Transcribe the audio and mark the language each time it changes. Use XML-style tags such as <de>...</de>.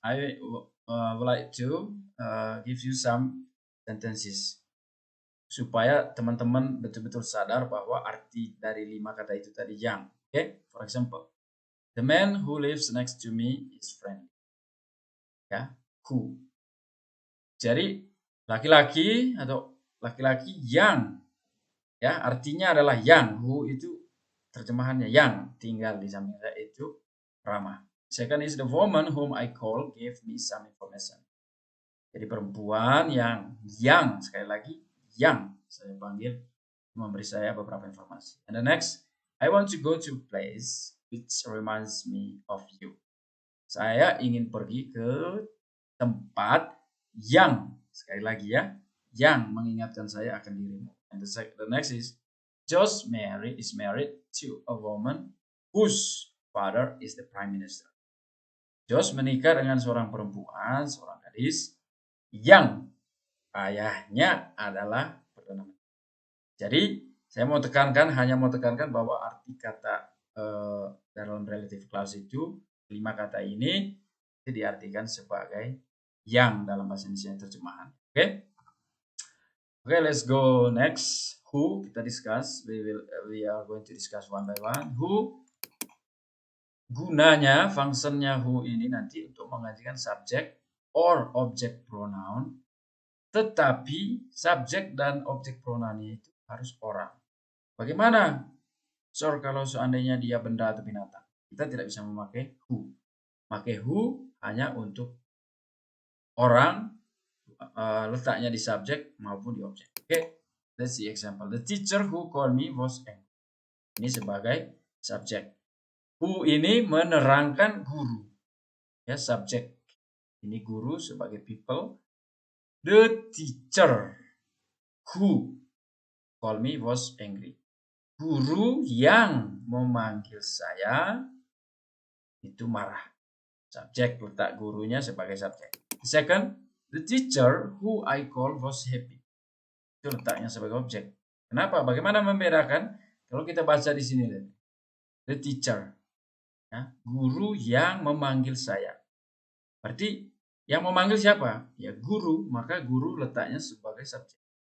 <en>I would like to give you some sentences</en> <id>supaya teman-teman betul-betul sadar bahwa arti dari 5 kata itu tadi yang. Oke? Okay?</id> <en>For example, the man who lives next to me is friendly.</en> <id>Ya, who. Jadi laki-laki atau laki-laki yang, ya, artinya adalah yang. Who itu terjemahannya yang, tinggal di samping saya itu ramah.</id> <en>Second is the woman whom I call gave me some information.</en> <id>Jadi perempuan yang sekali lagi yang saya panggil memberi saya beberapa informasi.</id> <en>And the next, I want to go to a place which reminds me of you.</en> <id>Saya ingin pergi ke tempat yang, sekali lagi ya, yang mengingatkan saya akan dirimu.</id> <en>And the next is, Josh is married to a woman whose father is the prime minister.</en> <id>Josh menikah dengan seorang perempuan, seorang gadis yang ayahnya adalah perdana menteri. Jadi saya hanya mau tekankan bahwa arti kata dalam relative clause itu 5 kata ini itu diartikan sebagai yang dalam bahasa Indonesia terjemahan.</id> <en>Oke? Oke, let's go next.</en> <id>Who kita discuss.</id> <en>We are going to discuss one by one.</en> <id>Who, gunanya, fungsinya who ini nanti untuk menggantikan subjek or object pronoun. Tetapi subjek dan objek pronoun itu harus orang. Bagaimana? Kalau seandainya dia benda atau binatang, kita tidak bisa memakai who. Pakai who hanya untuk orang, letaknya di subjek maupun di objek.</id> <en>Oke, let's see example. The teacher who called me was angry.</en> <id>Ini sebagai subjek. Who ini menerangkan guru. Ya, subjek. Ini guru sebagai people.</id> <en>The teacher who called me was angry.</en> <id>Guru yang memanggil saya itu marah. Subjek, letak gurunya sebagai subjek.</id> <en>Second, the teacher who I called was happy.</en> <id>Itu letaknya sebagai objek. Kenapa? Bagaimana membedakan? Kalau kita baca di sini, the teacher, ya, guru yang memanggil saya. Berarti yang memanggil siapa? Ya guru, maka guru letaknya sebagai subjek.</id>